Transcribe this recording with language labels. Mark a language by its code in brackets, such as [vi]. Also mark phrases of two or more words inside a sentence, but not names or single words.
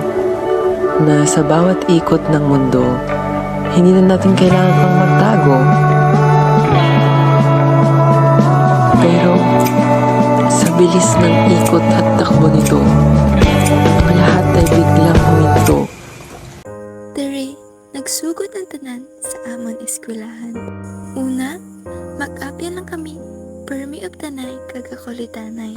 [tl] Na sa bawat ikot ng mundo, hindi na natin kailangan pang magtago. Pero sa bilis ng ikot at takbo nito, ang lahat ay biglang huminto. [hil] Dere, nagsugod ang tanan sa amon eskwelahan. Una, mag-apya lang kami, permi of tanay kagakulitanay.